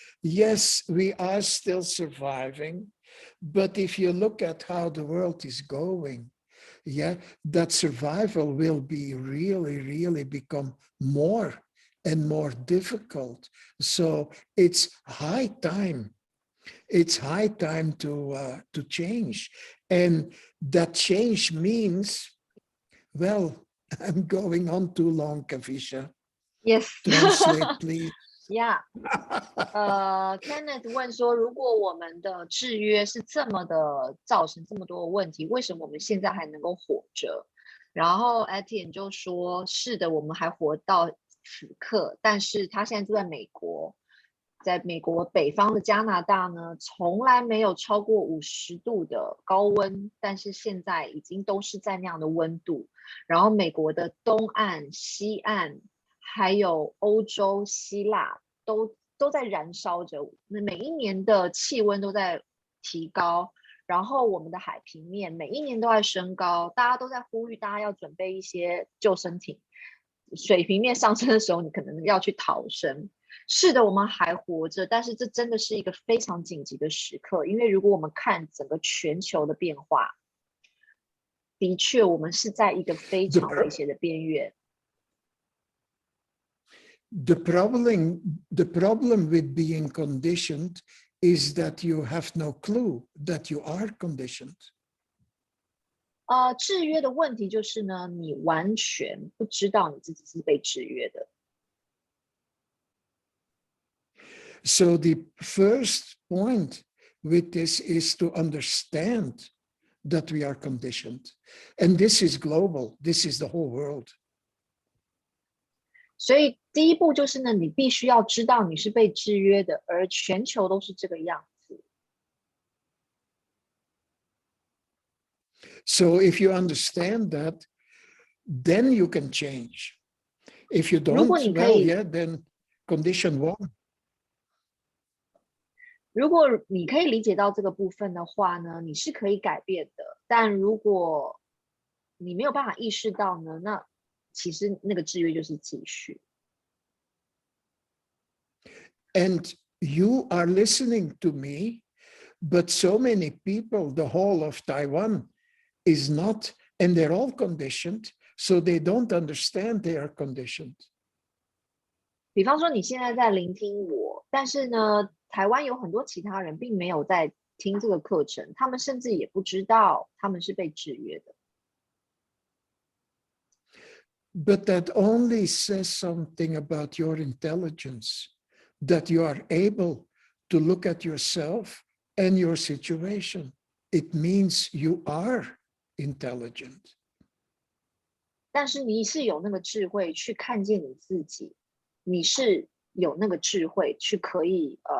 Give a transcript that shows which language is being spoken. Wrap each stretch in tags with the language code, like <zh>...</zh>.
<en>Yes, we are still surviving, but if you look at how the world is going, yeah, that survival will be really become more and more difficult. So it's high time. It's high time to change. And that change means, well, I'm going on too long, Kavisha. Yes. Translate, please. Yeah.</en> <zh>Kenneth 问说，如果我们的制约是这么的造成这么多的问题，为什么我们现在还能够活着？然后 Etienne 就说，是的，我们还活到此刻，但是他现在住在美国，在美国北方的加拿大呢，从来没有超过50度的高温，但是现在已经都是在那样的温度。然后美国的东岸、西岸，还有欧洲、希腊都在燃烧着，每一年的气温都在提高，然后我们的海平面每一年都在升高，大家都在呼吁大家要准备一些救生艇，水平面上升的时候，你可能要去逃生。是的，我们还活着，但是这真的是一个非常紧急的时刻，因为如果我们看整个全球的变化，的确我们是在一个非常危险的边缘。</zh> <en>The problem with being conditioned is that you have no clue that you are conditioned.</en> <zh>制约的问题就是呢，你完全不知道你自己是被制约的。</zh> <en>So the first point with this is to understand that we are conditioned. And this is global. This is the whole world.</en> <zh>所以第一步就是呢，你必须要知道你是被制约的，而全球都是这个样子。</zh> <en>So if you understand that, then you can change. If you don't, well, yeah, then condition one.</en> <zh>如果你可以理解到这个部分的话呢，你是可以改变的。但如果你没有办法意识到呢，那其实那个制约就是继续。</zh> <en>And you are listening to me, but so many people, the whole of Taiwan is not, and they're all conditioned, so they don't understand they are conditioned.</en> <zh>比方说你现在在聆听我，但是呢，台湾有很多其他人并没有在听这个课程，他们甚至也不知道他们是被制约的。</zh> <en>But that only says something about your intelligence, that you are able to look at yourself and your situation. It means you are intelligent.</en> <zh>但是你是有那个智慧去看见你自己，你是有那个智慧去可以</zh>